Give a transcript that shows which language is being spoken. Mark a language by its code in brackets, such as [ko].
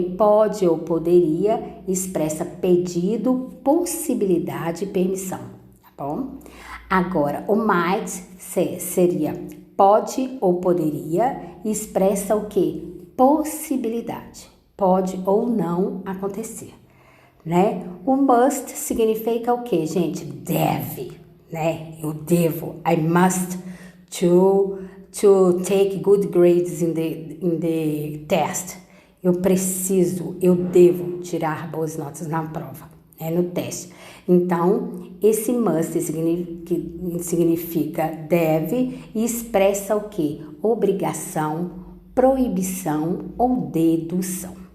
[pt] Pode ou poderia, expressa pedido, possibilidade e permissão, tá bom? Agora, o might seria pode ou poderia, expressa o quê? Possibilidade. Pode ou não acontecer, né? O must significa o quê, gente? Deve, né? Eu devo. [en] I must to take good grades in the test. [pt] Eu preciso, eu devo tirar boas notas na prova, né? No teste. Então, esse must significa deve e expressa o quê? Obrigação, proibição ou dedução.